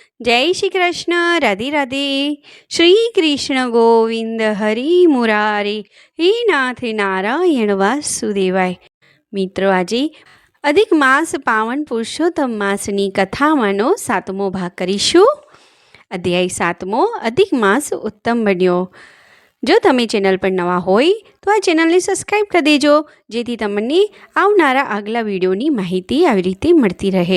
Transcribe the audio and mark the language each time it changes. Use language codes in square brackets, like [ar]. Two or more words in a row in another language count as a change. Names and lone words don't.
[hi] जय श्री कृष्ण। राधे राधे। [sa] श्री कृष्ण गोविंद हरि मुरारे, हे नाथ नारायण वासुदेवाय। [gu] મિત્રો, આજે અધિક માસ પાવન પુરુષોત્તમ માસની કથામાંનો 7મો ભાગ કરીશું। અધ્યાય 7મો, અધિક માસ ઉત્તમ બન્યો। જો તમે ચેનલ પર નવા હોય તો આ ચેનલને સબસ્ક્રાઈબ કરી દેજો, જેથી તમને આવનારા આગલા વિડીયોની માહિતી આવી રીતે મળતી રહે।